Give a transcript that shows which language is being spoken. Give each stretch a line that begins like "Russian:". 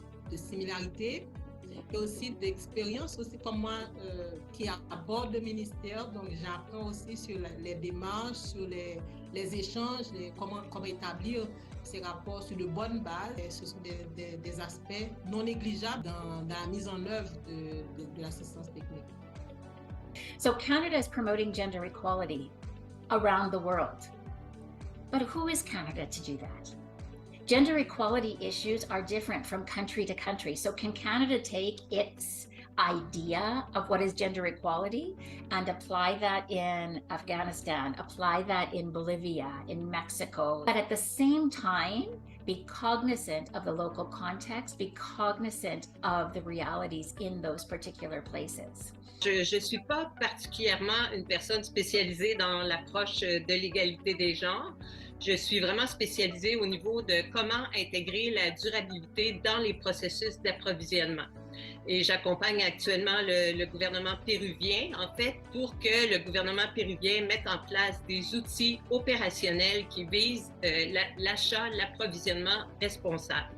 French: De similarités et aussi d'expérience aussi comme moi qui aborde le ministère, donc j'apprends aussi sur les démarches, sur les échanges, comment établir ces rapports sur de bonnes bases. Et ce sont des aspects non négligeables dans la mise en œuvre de l'assistance technique.
English: So Canada is promoting gender equality around the world. But who is Canada to do that? Gender equality issues are different from country to country. So can Canada take its idea of what is gender equality and apply that in Afghanistan, apply that in Bolivia, in Mexico, but at the same time be cognizant of the local context, be cognizant of the realities in those particular places?
French: Je ne suis pas particulièrement une personne spécialisée dans l'approche de l'égalité des genres. Je suis vraiment spécialisée au niveau de comment intégrer la durabilité dans les processus d'approvisionnement. Et j'accompagne actuellement le gouvernement péruvien, en fait, pour que le gouvernement péruvien mette en place des outils opérationnels qui visent l'achat, l'approvisionnement responsable.